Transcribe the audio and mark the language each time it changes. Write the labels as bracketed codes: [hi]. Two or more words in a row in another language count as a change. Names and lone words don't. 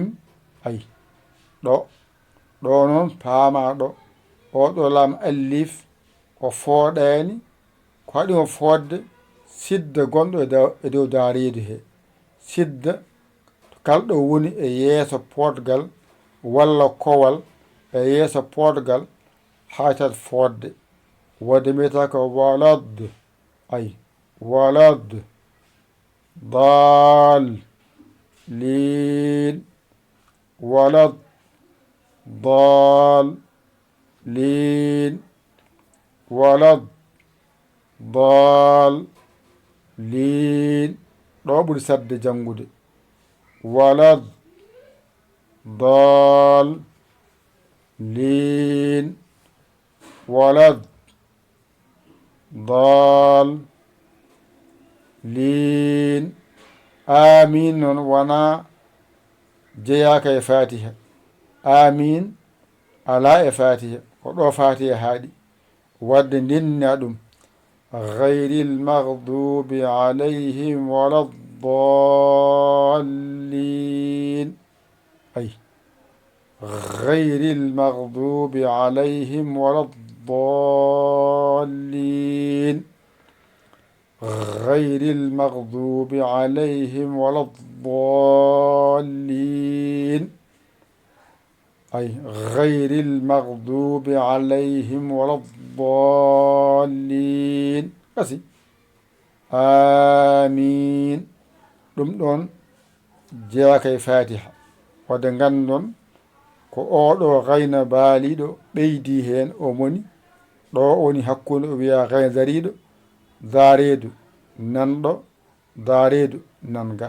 [ff] ay ɗo noon paama ɗo oɗo laam allif o fooɗani ko haɗimo fodde sidda gonɗo e dow daaridu he, sidda kalɗo woni e yeeso podgal walla kowal e yeeso podgal haytat fodde wadde mbiyata ko walad. [ar] أي ولا الضالين ولا الضالين ولا الضالين. [ff] ɗo ɓuri sadde jangude [ar] ولا الضالين ولا الضالين. [ff] amin noon wona jeyaka e fatiha, amin ala e fatiha, ko ɗo fatiha haaɗi wadde ndinna ɗum [ar] غير المغضوب عليهم ولا الضالين. أي غير المغضوب عليهم ولا الضالين غير المغضوب عليهم ولا الضالين. أي غير المغضوب عليهم ولا الضالين. [ff] kasi amin ɗum ɗon jeyaka e fatiha wadde gandon ko oɗo gayna baaliɗo ɓeydi hen o moni ɗo woni hakkude o wiya gayna dariɗo daaredu nanɗo daaredu nanga.